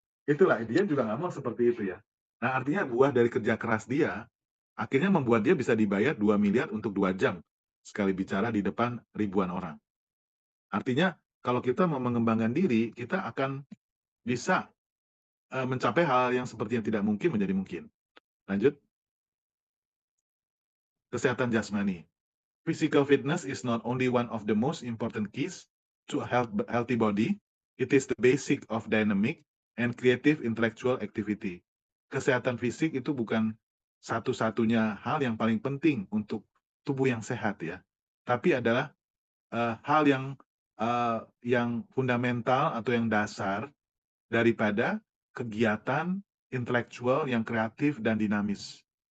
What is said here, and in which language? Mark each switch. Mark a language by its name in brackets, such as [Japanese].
[Indonesian] Itulah, dia juga nggak mau seperti itu ya. Nah, artinya buah dari kerja keras dia, akhirnya membuat dia bisa dibayar 2 miliar untuk 2 jam, sekali bicara di depan ribuan orang. Artinya, kalau kita mau mengembangkan diri, kita akan bisa, mencapai hal yang seperti yang tidak mungkin menjadi mungkin. Lanjut, kesehatan jasmani. [English] Physical fitness is not only one of the most important keys to a healthy body, it is the basic of dynamic and creative intellectual activity. [Indonesian] Kesehatan fisik itu bukan satu-satunya hal yang paling penting untuk tubuh yang sehat ya, tapi adalah hal yang fundamental atau yang dasar daripada kegiatan intelektual yang kreatif dan dinamis.